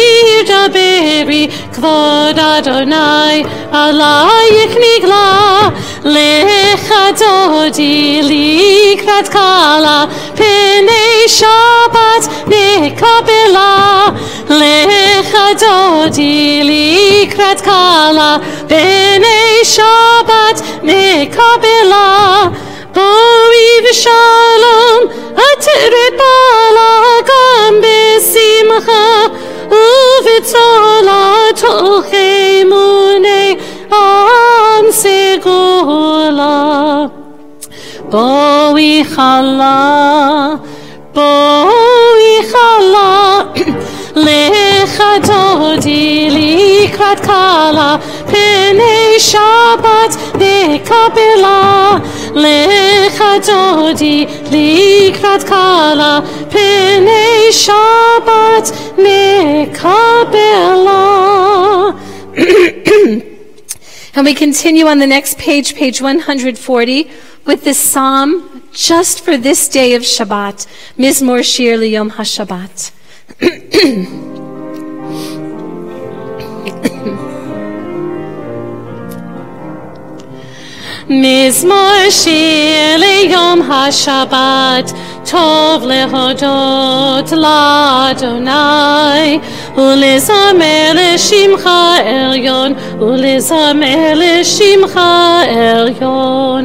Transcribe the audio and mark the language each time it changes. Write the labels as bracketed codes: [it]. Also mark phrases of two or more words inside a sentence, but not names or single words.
[he] דברי כבוד אדני עליך נגלה, לכה דודי לקראת כלה, פני שבת נקבלה, לכה דודי לקראת כלה, פני שבת נקבלה. בואי בשלום עטרת בעלה גם בשמחה ובצהלה תולכי מוני עם סגולה. בואי כלה לכה דודי לקראת כלה פני שבת נקבלה, לכה דודי לקראת כלה פני שבת נקבלה. [en] And we continue on the next page, page 140, with this psalm just for this day of Shabbat, [he] מזמור שיר ליום השבת. מזמור שיר ליום השבת, טוב להודות לאדני, ולזמר לשמך עליון, ולזמר לשמך עליון.